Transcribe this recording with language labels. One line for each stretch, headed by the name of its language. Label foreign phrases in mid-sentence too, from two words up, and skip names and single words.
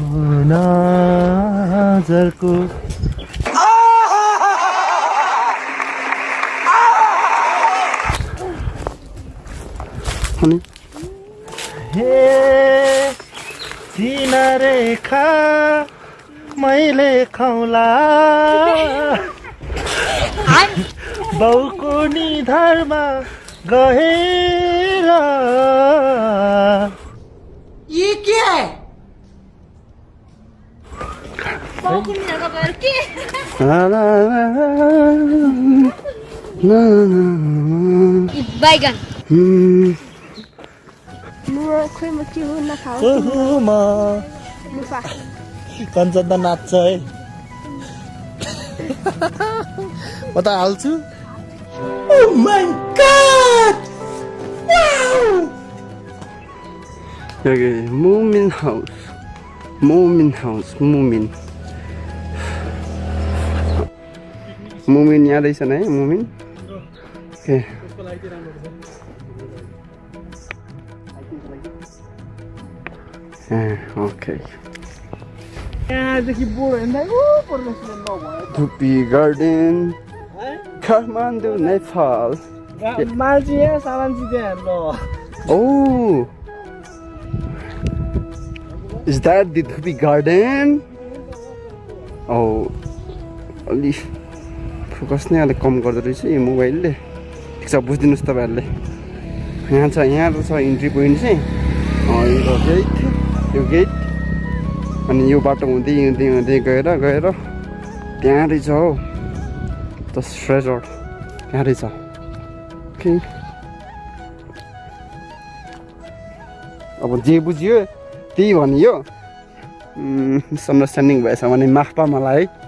Nepali: नजरको हे सीना रेखा मैले खाउला बाउको निधारमा गएर
Hindi: ये क्या है बैगन
Nepali: कञ्चन त नाच्छ है म त हाल्छु
English: Oh my god! Wow! Okay, Moomin House.
Nepali: Moomin यहाँ रहेछ है Moomin.
English: Okay. Okay. Dhupi Garden. Kathmandu, Nepal. Oh, is that the Dhupi Garden?
Nepali: Oh, अलि फोकस नै अलिक कम गर्दो रहेछ यो मोबाइलले ठिक छ बुझिदिनुहोस् तपाईहरुले यहाँ छ
English: entry point
Nepali: चाहिँ यो गेट अनि यो बाटो हुँदै गएर त्यहाँ रहेछ हो
English: the treasure
Nepali: त्यहाँ रहेछ ओके अब जे बुझ्यो त्यही भनियो मिसअन्डरस्ट्यान्डिङ भएछ भने माफ पा मलाई